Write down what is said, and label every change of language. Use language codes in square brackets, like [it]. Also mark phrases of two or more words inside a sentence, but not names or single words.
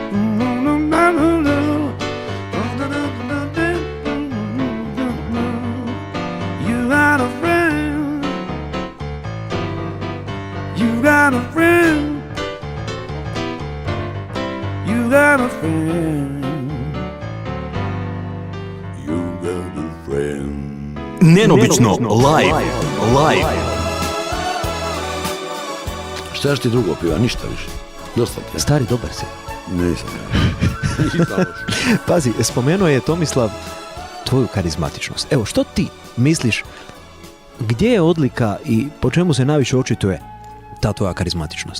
[en] You got a friend, you got a friend, you got a friend, you got a friend. [hr] Neobično live. Šta još ti drugo piva? Ništa više. Dosta ti je. Stari, dobar si. Nisam ja. Pazi, spomenuo je Tomislav tvoju karizmatičnost. Evo, što ti misliš, gdje je odlika i po čemu se najviše očituje ta tvoja karizmatičnost?